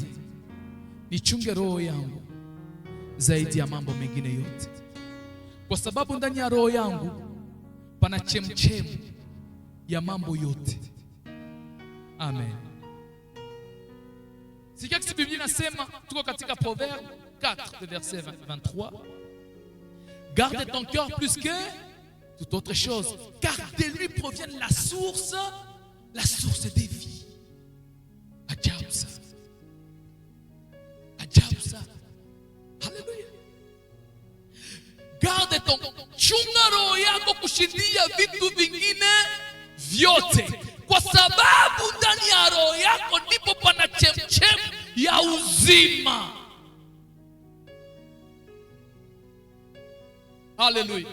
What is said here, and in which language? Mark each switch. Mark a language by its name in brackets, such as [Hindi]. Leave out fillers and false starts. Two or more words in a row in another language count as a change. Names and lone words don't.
[Swahili] Nichunge roho yangu zaidi ya mambo mengine yote. Kwa sababu ndani ya roho yangu pana chemchemu ya mambo yote. Amen. Sikia kisi Biblia inasema, tuko katika Proverbe 4 verset 23. [French] Garde ton cœur plus que toute autre chose, car de lui provient la source des vies. [Swahili] Ajabu sana. Ajabu sana. Haleluya. [French] Garde ton, [Swahili] chunga roho yako kushindia vitu vingine vyote, kwa sababu ndani ya roho yako ndipo pana chemchem ya uzima. Haleluya.